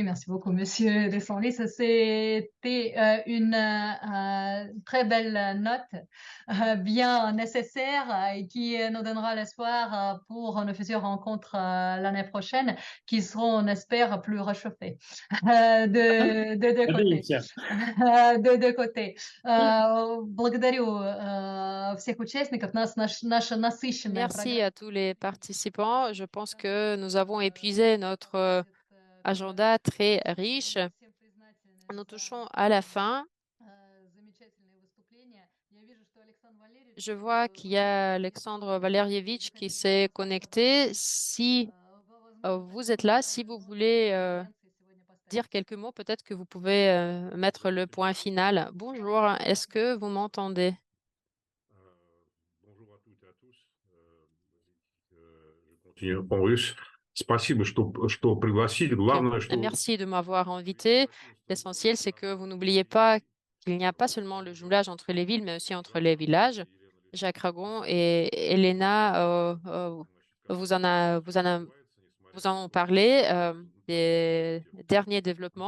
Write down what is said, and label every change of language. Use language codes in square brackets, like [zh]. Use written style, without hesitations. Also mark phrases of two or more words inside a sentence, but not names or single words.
[fr] Merci beaucoup, Monsieur Descenlis. C'était une très belle note, bien nécessaire et qui nous donnera l'espoir pour nos futures rencontres l'année prochaine, qui seront, on espère, plus réchauffées de deux côtés. De deux côtés. [ru] Благодарю всех участников. Наша насыщенная [fr] Merci à tous les participants. Je pense que nous avons épuisé notre agenda très riche. Nous touchons à la fin. Je vois qu'il y a Alexandre Valerievitch qui s'est connecté. Si vous êtes là, si vous voulez dire quelques mots, peut-être que vous pouvez mettre le point final. Bonjour, est-ce que vous m'entendez? Bonjour à toutes et à tous. Je continue en russe. [ru] Спасибо, что пригласили. Главное, что... [fr] Merci de m'avoir invité. L'essentiel, c'est que vous n'oubliez pas qu'il n'y a pas seulement le jumelage entre les villes, mais aussi entre les villages. Jacques Ragon et Elena vous en ont parlé des derniers développements.